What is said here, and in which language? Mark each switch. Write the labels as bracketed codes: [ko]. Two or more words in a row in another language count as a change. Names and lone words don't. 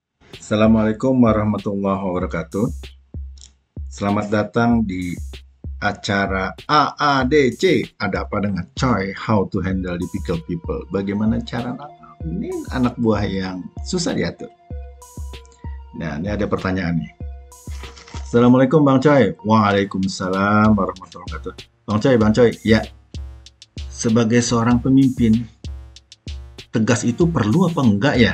[ar] السلام عليكم ورحمة الله وبركاته. [id] Selamat datang di acara AADC. Ada apa dengan Choi? [en] How to handle difficult people. [id] Bagaimana cara nanganin anak buah yang susah diatur. Nah, ini ada pertanyaan nih. Assalamualaikum Bang Choi. [ar] وعليكم السلام ورحمة الله وبركاته. [id] Bang Choi. Ya. Sebagai seorang pemimpin, tegas itu perlu apa enggak ya?